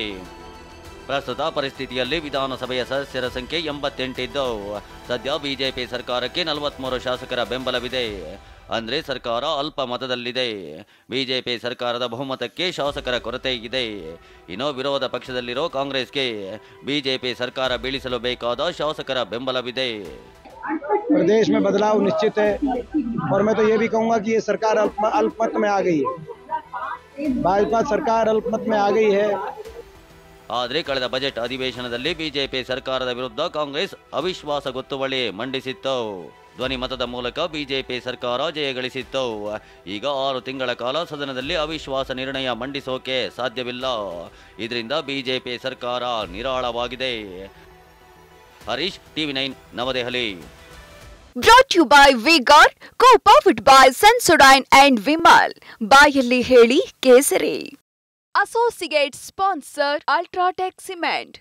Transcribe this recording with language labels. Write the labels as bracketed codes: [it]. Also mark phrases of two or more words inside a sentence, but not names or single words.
[kn] ಪ್ರಸ್ತುತ ಪರಿಸ್ಥಿತಿಯಲ್ಲಿ ವಿಧಾನಸಭೆಯ ಸದಸ್ಯರ ಸಂಖ್ಯೆ 88 ಇದ್ದು ಸದ್ಯ ಬಿಜೆಪಿ ಸರ್ಕಾರಕ್ಕೆ 43 ಶಾಸಕರ ಬೆಂಬಲವಿದೆ. ಅಂದ್ರೆ ಸರ್ಕಾರ ಅಲ್ಪ ಮತದಲ್ಲಿದೆ. ಬಿಜೆಪಿ ಸರ್ಕಾರದ ಬಹುಮತಕ್ಕೆ ಶಾಸಕರ ಕೊರತೆ ಇದೆ. ಇನ್ನು ವಿರೋಧ ಪಕ್ಷದಲ್ಲಿರೋ ಕಾಂಗ್ರೆಸ್ಗೆ ಬಿಜೆಪಿ ಸರ್ಕಾರ ಬೀಳಿಸಲು ಬೇಕಾದ ಶಾಸಕರ ಬೆಂಬಲವಿದೆ. [hi] प्रदेश में बदलाव निश्चित है और मैं तो ये भी कहूँगा कि ये सरकार अल्पमत में आ गई है. भाजपा सरकार अल्पमत में आ गई है. [kn] ಆದರೆ ಕಳೆದ ಬಜೆಟ್ ಅಧಿವೇಶನದಲ್ಲಿ ಬಿಜೆಪಿ ಸರ್ಕಾರದ ವಿರುದ್ಧ ಕಾಂಗ್ರೆಸ್ ಅವಿಶ್ವಾಸ ಗೊತ್ತುವಳಿ ಮಂಡಿಸಿತ್ತು. ಧ್ವನಿ ಮತದ ಮೂಲಕ ಬಿಜೆಪಿ ಸರ್ಕಾರ ಜಯಗಳಿಸಿತ್ತು. ಈಗ 6 ತಿಂಗಳ ಕಾಲ ಸದನದಲ್ಲಿ ಅವಿಶ್ವಾಸ ನಿರ್ಣಯ ಮಂಡಿಸೋಕೆ ಸಾಧ್ಯವಿಲ್ಲ. ಇದರಿಂದ ಬಿಜೆಪಿ ಸರ್ಕಾರ ನಿರಾಳವಾಗಿದೆ. ಹರೀಶ್, TV9 ನವದೆಹಲಿ. [en] Brought to you by V-Guard, co-powered by Sensodyne and Vimal. [kn] ಬಾಯಲ್ಲಿ ಹೇಳಿ ಕೇಸರಿ. [en] Associate sponsor Ultratech Cement.